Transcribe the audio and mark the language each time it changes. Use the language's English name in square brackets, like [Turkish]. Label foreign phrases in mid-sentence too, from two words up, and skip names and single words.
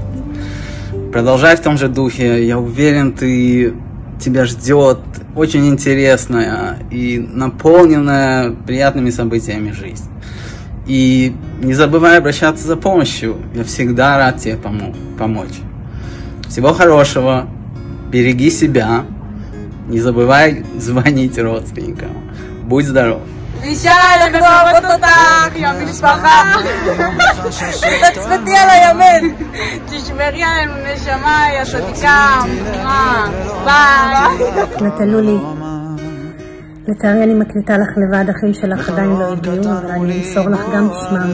[Russian] Продолжай в том же духе, я уверен, тебя ждет очень интересная и наполненная приятными событиями жизнь. И не забывай обращаться за помощью. Я всегда рад тебе помочь. Всего хорошего. Береги себя. Не забывай звонить родственникам. Будь здоров. [Hebrew] אישה, אנחנו אוהבות אותך, יא משפחה. תצפתי על הימין. תשמרי עלינו נשמה, יא צדיקה. ביי. נתנו לי לצערי אני מקליטה לך לבד, אחים שלך עדיין לא הגיעו, אבל אני אמסור לך גם בשמם.